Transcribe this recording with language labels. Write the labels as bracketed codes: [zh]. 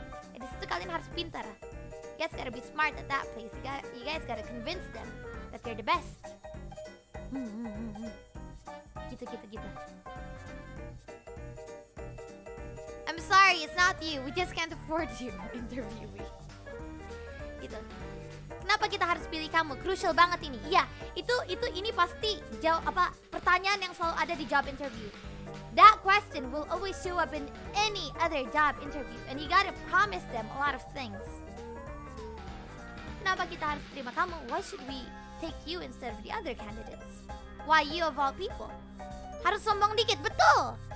[id] Di situ kalian harus pintar. [en] You guys gotta be smart at that place. You guys gotta convince them that you're the best. Gitu. I'm sorry, it's not you. We just can't afford you interviewee. Gitu. [id] Kenapa kita harus pilih kamu? Crucial banget ini. Iya, ini pasti pertanyaan yang selalu ada di job interview. [en] That question will always show up in any other job interview, and you gotta promise them a lot of things. [id] Kenapa kita harus terima kamu? [en] Why should we take you instead of the other candidates? Why you of all people? [id] Harus sombong dikit, betul.